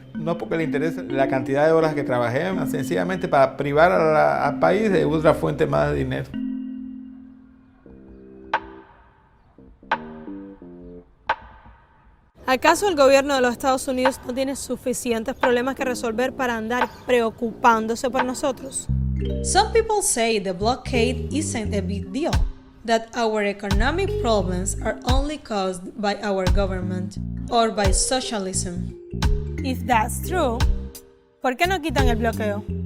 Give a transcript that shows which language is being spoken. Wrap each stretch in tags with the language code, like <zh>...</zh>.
<es>No porque le interese la cantidad de horas que trabajé, sencillamente para privar al país de otra fuente más de dinero. ¿Acaso el gobierno de los Estados Unidos no tiene suficientes problemas que resolver para andar preocupándose por nosotros?</es> <en>Some people say the blockade isn't a big deal, that our economic problems are only caused by our government or by socialism. If that's true,</en> <es>¿por qué no quitan el bloqueo?</es>